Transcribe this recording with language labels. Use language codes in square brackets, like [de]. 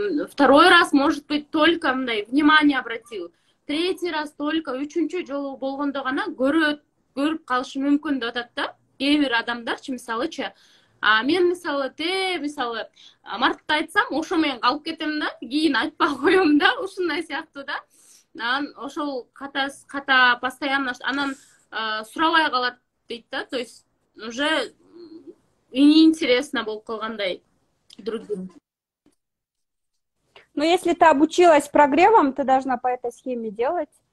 [ru] Второй раз, может быть, только внимание обратил. Третий раз только, [ky] үчүнчү жолу болгондо гана көрүп калышы мүмкүн деп атат да. Кээ бир адамдарчы, мисалычы, мен мисалы мартта айтсам, ошо менен калып кетем да, кийин айтпай коем да, ушундай сыяктуу да. Анан ошол ката постоянно анан сурабай калат дейт да, [ru] то есть уже неинтересно [ky] болуп калгандай другим. [ru] Но если ты обучилась прогревам, ты должна по этой схеме делать.